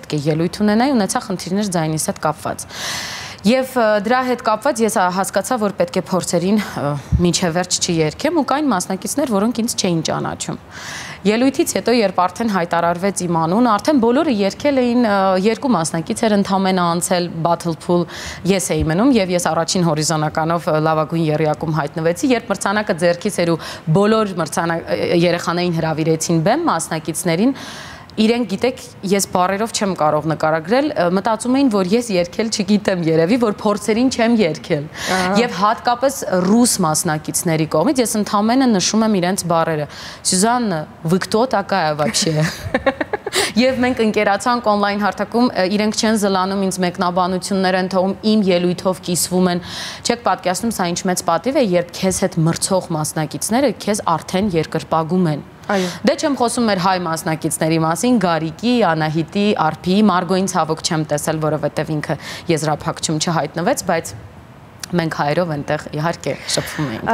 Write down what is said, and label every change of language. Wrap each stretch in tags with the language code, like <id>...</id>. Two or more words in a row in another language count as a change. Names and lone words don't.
<hy>պետք է ելույթ ունենայի, ունեցա խնդիրներ ձայնիս հետ կապված։ Եվ դրա հետ կապված ես հասկացա, որ պետք է փորձերին մինչև վերջ չերքեմ ու կային մասնակիցներ, որոնք ինձ չէին ճանաչում։ Ելույթից հետո, երբ արդեն հայտարարվեց իմ անունը, արդեն բոլորը երգել էին, երկու մասնակից էր ընդամենը անցել</hy> <en>battle pool,</en> <hy>ես էի մնում եւ ես առաջին հորիզոնականով լավագույն եռյակում հայտնվեցի, երբ մրցանակը ձեռքից էր ու բոլոր երեխաներին հրավիրեցին բեմ մասնակիցներին, իրենք գիտեք, ես բառերով չեմ կարող նկարագրել, մտածում էին, որ ես երգել չգիտեմ երևի, որ փորձերին չեմ երգել։ Եվ հատկապես ռուս մասնակիցների կողմից ես ընդամենը նշում եմ իրենց բառերը։ Սյուզաննա,</hy> <ru>вы кто такая вообще?</ru> <hy>Եվ մենք ընկերացանք on-line հարթակում, իրենք չեն զլանում ինձ մեկնաբանություններ են թողում, իմ ելույթով կիսվում են։ Չեք պատկերացնում, սա ինչ մեծ պատիվ է, երբ քեզ հետ մրցող մասնակիցները քեզ արդեն երկրպագում են։ Դե չեմ խոսում մեր հայ մասնակիցների մասին, Գարիկի, Անահիտի, Արփի, Մարգոյին ցավոք չեմ տեսել, որովհետև ինքը եզրափակչում չհայտնվեց, բայց մենք հայերով այնտեղ իհարկե շփվում էինք։</hy>